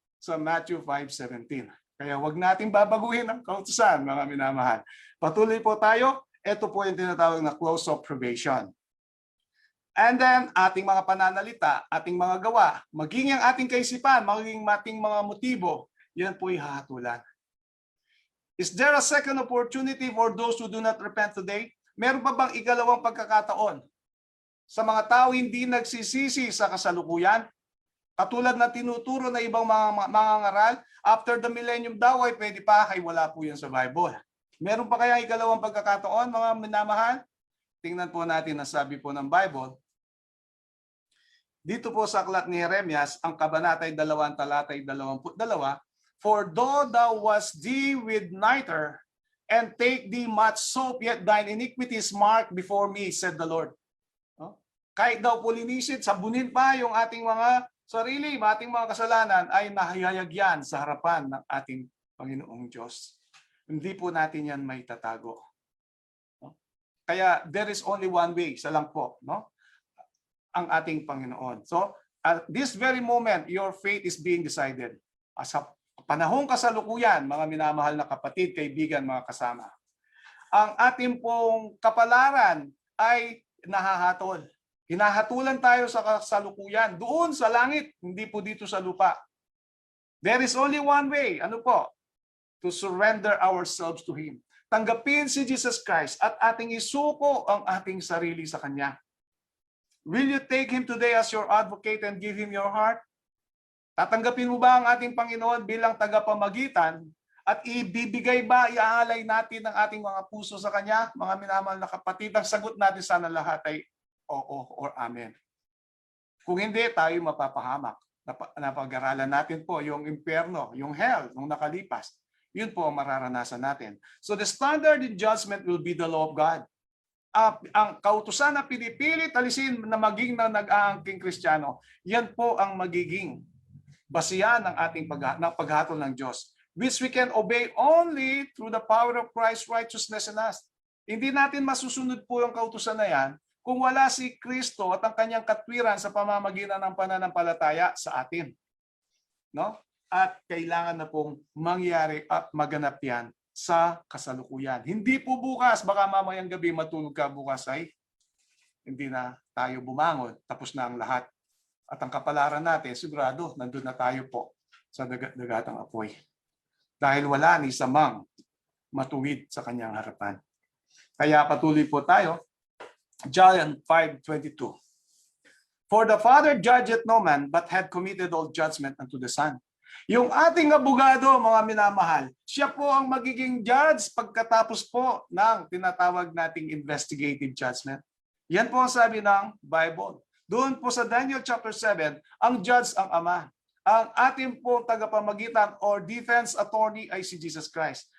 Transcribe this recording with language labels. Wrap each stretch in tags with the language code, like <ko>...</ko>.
<tl>Sa Matthew 5:17. Kaya wag nating babaguhin ang kautusan, mga minamahal. Patuloy po tayo. Ito po yung tinatawag na close observation. And then, ating mga pananalita, ating mga gawa, maging ang ating kaisipan, maging ating mga motibo, yan po ihahatulan.</tl> <en>Is there a second opportunity for those who do not repent today?</en> <tl>Meron pa bang ikalawang pagkakataon sa mga tao hindi nagsisisi sa kasalukuyan? Katulad na tinuturo na ibang mga ngaral,</tl> <en>after the millennium</en> <tl>daw ay pwede pa, ay wala po yan sa Bible. Meron pa kaya ikalawang pagkakataon, mga minamahal? Tingnan po natin ang sabi po ng Bible. Dito po sa aklat ni Jeremias, ang kabanatay 2, talatay 22,</tl> <en>For though thou wast thee with nitre, and take thee much soap, yet thine iniquity is marked before me, said the Lord.</en> <tl>Kahit daw po linisin, sabunin pa yung ating mga sarili, ating mga kasalanan, ay nahayagyan sa harapan ng ating Panginoong Diyos. Hindi po natin yan may tatago. Kaya</tl> <en>there is only one way,</en> <tl>isa lang po, no? Ang ating Panginoon.</tl> <en>So, at this very moment, your fate is being decided.</en> <tl>Sa panahong kasalukuyan, mga minamahal na kapatid, kaibigan, mga kasama, ang ating pong kapalaran ay nahahatol. Hinahatulan tayo sa kasalukuyan, doon sa langit, hindi po dito sa lupa.</tl> <en>There is only one way,</en> <tl>ano po?</tl> <en>To surrender ourselves to Him.</en> <tl>Tanggapin si Jesus Christ at ating isuko ang ating sarili sa Kanya.</tl> <en>Will you take Him today as your advocate and give Him your heart?</en> <tl>Tatanggapin mo ba ang ating Panginoon bilang tagapamagitan at ibibigay ba, iaalay natin ang ating mga puso sa Kanya? Mga minamahal na kapatid, ang sagot natin sana lahat ay oo</tl> <en>or amen.</en> <tl>Kung hindi, tayo mapapahamak. Napag-aralan natin po yung impyerno, yung hell, nung nakalipas. Yun po ang mararanasan natin.</tl> <en>So the standard in judgment will be the law of God.</en> <tl>Ang kautusan na pinipilit alisin na maging na nag-aangking Kristiyano, yan po ang magiging basihan ng ating paghatol ng Diyos,</tl> <en>which we can obey only through the power of Christ's righteousness in us.</en> <tl>Hindi natin masusunod po yung kautusan na yan kung wala si Kristo at ang kanyang katwiran sa pamamagitan ng pananampalataya sa atin. No? At kailangan na pong mangyari at maganap yan sa kasalukuyan. Hindi po bukas, baka mamayang gabi matulog ka bukas ay hindi na tayo bumangon, tapos na ang lahat. At ang kapalaran natin, sigurado, nandun na tayo po sa dagatang apoy. Dahil wala ni samang matuwid sa kanyang harapan. Kaya patuloy po tayo. John 5:22.</tl> <en>For the Father judgeth no man, but had committed all judgment unto the Son.</en> <tl>Yung ating abogado, mga minamahal, siya po ang magiging judge pagkatapos po ng tinatawag nating investigative judgment. Yan po ang sabi ng Bible. Doon po sa Daniel chapter 7, ang judge ang Ama. Ang ating po tagapamagitan or defense attorney ay si Jesus Christ.</tl>